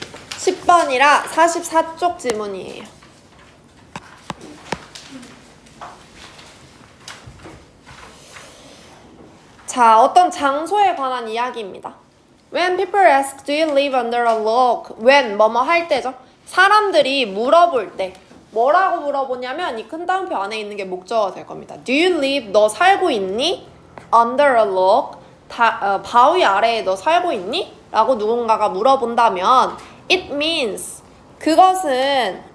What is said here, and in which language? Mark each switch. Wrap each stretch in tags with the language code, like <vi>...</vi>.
<ko>10번이라 44쪽 지문이에요. 자, 어떤 장소에 관한 이야기입니다.</ko> <en>When people ask, do you live under a log?</en> <ko>When, 뭐뭐 할 때죠. 사람들이 물어볼 때 뭐라고 물어보냐면 이 큰 따옴표 안에 있는 게 목적어가 될 겁니다.</ko> <en>Do you live?</en> <ko>너 살고 있니?</ko> <en>Under a log?</en> <ko>바위 아래에 너 살고 있니? 라고 누군가가 물어본다면</ko> <en>It means,</en> <ko>그것은</ko>